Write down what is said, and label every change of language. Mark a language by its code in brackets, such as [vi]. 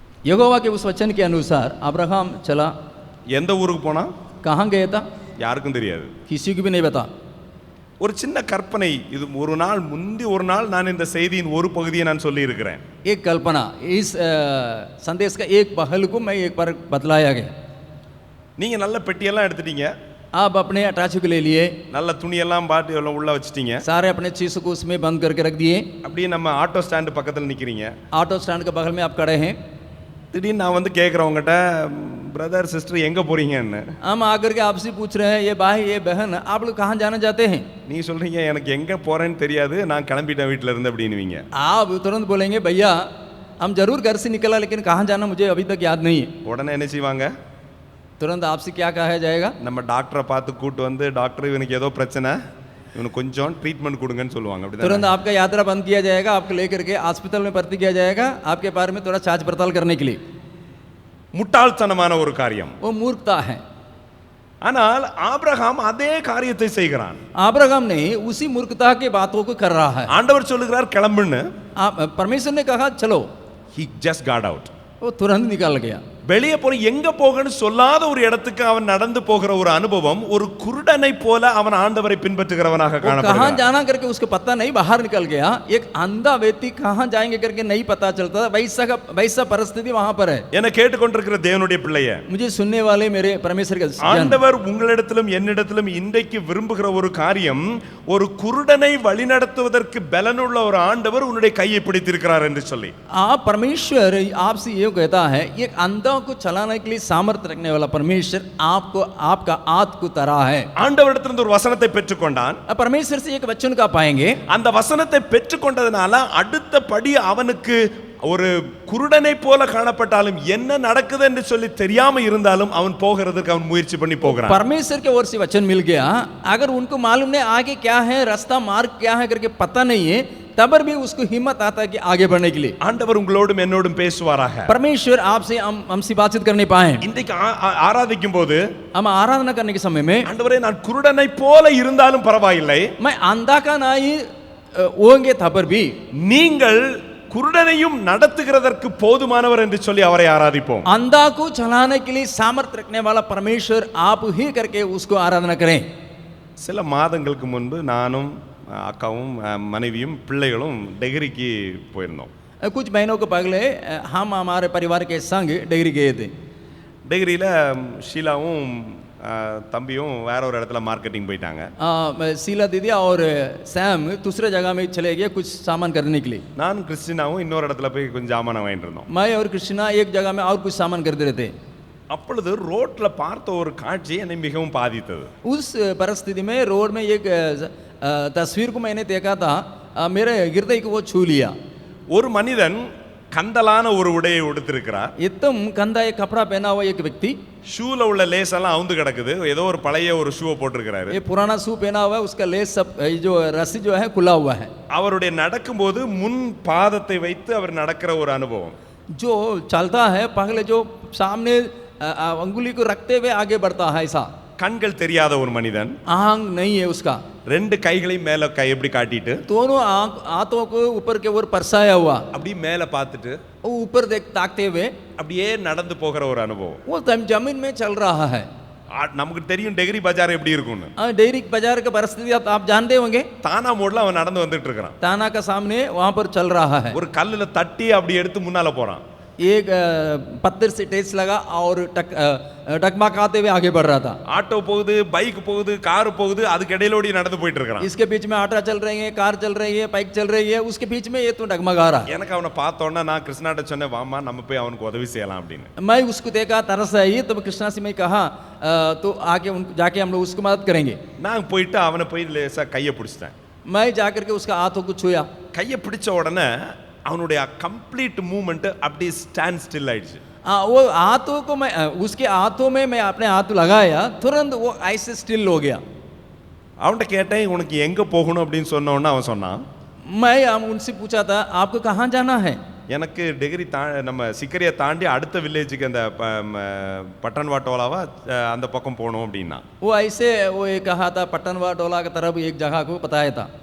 [hi] यहोवा के उस वचन के अनुसार अब्राहम चला. [ta] எந்த ஊருக்கு போனான்? [hi] कहाँ गया था? [ta] யாருக்கும் தெரியாது. [hi] किसी को भी नहीं पता. [ta] ஒரு சின்ன கற்பனை, இது ஒரு நாள் நான் இந்த செய்தியின் ஒரு பகுதியை நான் சொல்லி இருக்கிறேன். [hi] एक कल्पना, इस संदेश का एक पहलू को मैं एक बार बतलाया गया. [ta] நீங்க நல்ல பெட்டியெல்லாம் எடுத்துட்டீங்க, [hi] आप अपने अटैची को ले लिए, [ta] நல்ல துணியெல்லாம் பாட்டு எல்லாம் உள்ள வச்சிட்டீங்க, [hi] सारे अपने चीज़ों को उसमें बंद करके रख दिए. [ta] அப்படியே நம்ம ஆட்டோ ஸ்டாண்ட் பக்கத்தில் நிக்கிறீங்க. [hi] ऑटो स्टैंड के बगल में आप खड़े हैं. [ta] திடீர்னு நான் வந்து கேட்குறவங்ககிட்ட, பிரதர் சிஸ்டர் எங்கே போறீங்கன்னு. [hi] हम आकर के आपसे पूछ रहे हैं, ये भाई ये बहन आप लोग कहाँ जाना चाहते हैं? [ta] நீ சொல்றீங்க எனக்கு எங்கே போறேன்னு தெரியாது, நான் கிளம்பிட்டேன் வீட்டில் இருந்து அப்படின்னுவீங்க. [hi] आप तुरंत बोलेंगे भैया हम जरूर घर से निकला लेकिन कहाँ जाना मुझे अभी तक याद नहीं है. [ta] உடனே என்ன செய்வாங்க? [hi] तुरंत आपसे क्या कहा जाएगा? [ta] நம்ம டாக்டரை பார்த்து கூட்டு வந்து, டாக்டர் இவனுக்கு ஏதோ பிரச்சனை, இவனுக்கு கொஞ்சம் ட்ரீட்மெண்ட் கொடுங்கன்னு சொல்லுவாங்க. அப்படி [hi] तुरंत आपका यात्रा बंद किया जाएगा, आपको लेकर के अस्पताल में भर्ती किया जाएगा, आपके बारे में थोड़ा जांच पड़ताल करने के लिए. [ta] முட்டாள்தனமான ஒரு காரியம். [hi] वो मूर्खता है. [ta] ஆனால் ஆபிரகாம் அதே காரியத்தை செய்கிறான். [hi] अब्राहम ने उसी मूर्खता के बातों को कर रहा है. [ta] ஆண்டவர் சொல்லுகிறார் கிளம்புன்னு. [hi] परमेश्वर ने कहा चलो, [en] he just got out. [hi] वो तुरंत निकल गया. [ta] வெளியே போற எங்க போகன்னு சொல்லாத ஒரு இடத்துக்கு அவன் நடந்து போகிற ஒரு அனுபவம், ஒரு குருடனை போல அவன் ஆண்டவரை பின்பற்றுகிறவனாக [hi] कहाँ [ta] காணப்படுகிறான். [hi] जाना करके उसको पता नहीं, बाहर निकल गया. एक अंधा व्यक्ति कहाँ जाएंगे करके नहीं पता चलता. वैसा परिस्थिति वहां पर है. [ta] என கேட்டுக்கொண்டிருக்கிற தேவனுடைய பிள்ளையே, [hi] मुझे सुनने वाले मेरे परमेश्वर के जन, [ta] ஆண்டவர் உங்களிடத்திலும் என்னிடத்திலும் இன்றைக்கு விரும்புகிற ஒரு காரியம், ஒரு குருடனை வழிநடத்துவதற்கு பலனுள்ள ஒரு ஆண்டவர் உன்னுடைய கையை பிடித்திருக்கிறார் என்று சொல்லி. [hi] आप परमेश्वर आपसे ये कहता है, एक अंधा को चलाने के लिए सामर्थ्य रखने वाला परमेश्वर आपको आपका हाथ को तरा है. [ta] ஆண்டவரிடத்திலிருந்து ஒரு வசனத்தை பெற்றுக்கொண்டான். [hi] परमेश्वर से एक वचन का पाएंगे. [ta] அந்த வசனத்தை பெற்றுக்கொண்டதனால அடுத்த படி அவனுக்கு ஒரு குருடனை போல காணப்பட்டாலும் என்ன நடக்குது என்று சொல்லி தெரியாம இருந்தாலும் அவன் போகிறதுக்கு அவன் முயற்சி பண்ணி போகிறான். [hi] परमेश्वर के ओर से वचन मिल गया, अगर उनको मालूम नहीं आगे क्या है, रास्ता मार्ग क्या है करके पता नहीं है, तब भी उसको हिम्मत आता है कि आगे बढ़ने के लिए. [ta] ஆண்டவர் உங்களோடும் என்னோடும் பேசுவாராக. [hi] परमेश्वर आपसे हमसे बातचीत करने पाए. [ta] இன்றைக்கு ஆராதிக்கும் போது [hi] हम आराधना करने के समय में, [ta] ஆண்டவரே நான் குருடனை போல இருந்தாலும் பரவாயில்லை, [hi] मैं अंधा का नहीं होंगे था पर भी [ta] நீங்கள் குருடனையும் நடத்துகிறதற்கு போதுமானவர் என்று சொல்லி அவரை ஆராதிப்போம். [hi] अंधा को चलाने के लिए सामर्थ्य रखने वाला परमेश्वर आप ही करके उसको आराधना करें. [ta] சில மாதங்களுக்கு முன்பு நானும் அக்காவும் மனைவியும் பிள்ளைகளும் டெகிரிக்கு போயிருந்தோம். [hi] कुछ महीनों को पहले हम हमारे परिवार के संग डिग्री गए थे. [ta] டெகிரியில் ஷீலாவும் தம்பியும் வேற ஒரு இடத்துல மார்க்கெட்டிங் போயிட்டாங்க. [hi] शीला दीदी और सैम दूसरे जगह में चले गए कुछ सामान करने के लिए. [ta] நான் கிறிஸ்டினாவும் இன்னொரு இடத்துல போய் கொஞ்சம் ஜாமான் வாங்கிட்டு இருந்தோம். [hi] मैं और कृष्णा एक जगह में और कुछ सामान खरीद रहे थे. [ta] அப்பொழுது ரோட்ல பார்த்த ஒரு காட்சி என்னை மிகவும் பாதித்தது. [hi] उस परिस्थिति में रोड में एक तस्वीर को मैंने देखा था, मेरे हृदय को वो छू लिया. [ta] ஒரு மனிதன் கந்தலான ஒரு உடையை உடுத்திருக்கிறார். [hi] एकदम गंदा एक कपड़ा पहना हुआ एक व्यक्ति, [ta] ஷூல உள்ள லேஸ் எல்லாம் அவுந்து கிடக்குது, ஏதோ ஒரு பழைய ஒரு ஷூவை போட்டிருக்கிறாரு. [hi] ये पुराना शू पहना हुआ है, उसका लेस सब जो रस्सी जो है खुला हुआ है. [ta] அவருடைய நடக்கும்போது முன் பாதத்தை வைத்து அவர் நடக்கிற ஒரு அனுபவம். [hi] जो चलता है पहले जो सामने अंगुली को रखते हुए आगे बढ़ता है ऐसा. [ta] கண்கள் தெரியாத ஒரு மனிதன், [hi] आंख नहीं है उसका, [ta] ரெண்டு கைகளையும் மேல கை எப்படி காட்டிட்டு [hi] दोनों हाथों को ऊपर के ओर परसाया हुआ, [ta] அப்படி மேல பார்த்துட்டு [hi] वो ऊपर ताकते हुए [ta] அப்படியே நடந்து போகிற ஒரு அனுபவம். [hi] वो जमीन में चल रहा है. [ta] நமக்கு தெரியும் டெகிரி பஜார் எப்படி இருக்கும்னு. [hi] डेयरी बाजार का परिस्थिति आप जानते होंगे. [ta] தானா மோட்ல அவன் நடந்து வந்துட்டு இருக்கிறான். [hi] ताना का सामने वहां पर चल रहा है. [ta] ஒரு கல்லுல தட்டி அப்படி எடுத்து முன்னால போறான். [hi] एक पत्थर से टेस्ट लगा और टकमकाते हुए आगे बढ़ रहा था. [ta] ஆட்டோ போகுது, பைக் போகுது, கார் போகுது, அதுக்கு இடையிலோடி நடந்து போயிட்டு இருக்கான். [hi] इसके बीच में ऑटो चल रही है, कार चल रही है, बाइक चल रही है, उसके बीच में ये तो डगमगा रहा है. [ta] எனக்கு அவனை பார்த்தோன்னா நான் கிருஷ்ணாட்ட சொன்னேன், வாமா நம்ம போய் அவனுக்கு உதவி செய்யலாம் அப்படின்னு. [hi] मैं उसको देखा, तरस आई, तब कृष्णा से मैं कहा तो आके जाके हम लोग उसको मदद करेंगे. [ta] நான் போயிட்டு அவனை போய் லேசா கையை பிடிச்சிட்டேன். [hi] मैं जाकर के उसका हाथों को छुआ. [ta] கையை பிடிச்ச உடனே அவனுடைய கம்ப்ளீட் மூவ்மெண்ட் அப்படியே ஸ்டாண்ட் ஸ்டில் ஆயிடுச்சு. [hi] वो हाथों को मैं उसके हाथों में मैं अपने हाथ लगाया, तुरंत वो ऐसे स्टिल हो गया. [ta] அவன்கிட்ட கேட்டேன் உனக்கு எங்க போகணும் அப்படின்னு சொன்ன உடனே அவன் சொன்னான், [hi] मैं उनसे पूछा था आपको कहाँ जाना है? [ta] எனக்கு டிகிரி நம்ம சிக்கரியை தாண்டி அடுத்த வில்லேஜுக்கு அந்த பட்டன்வா டோலாவா அந்த பக்கம் போகணும் அப்படின்னா [hi] वो ऐसे वो ये कहा था पटनवा टोला की तरफ एक जगह को बताया था।